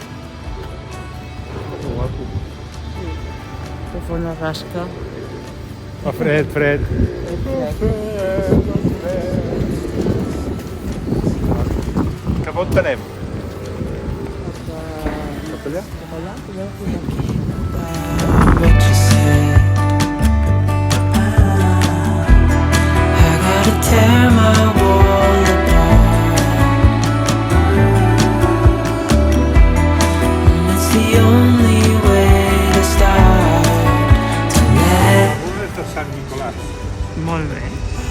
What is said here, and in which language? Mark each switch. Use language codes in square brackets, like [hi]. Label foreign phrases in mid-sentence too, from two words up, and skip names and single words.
[ca] Que guapo. Que fa una rasca. Fa fred, fred. Cap on anem? Cap allà? Cap allà, [en] What you said, I gotta tear my wall apart. And it's the only way to start to let. [ca] Un és de Sant Nicolàs. Molt bé.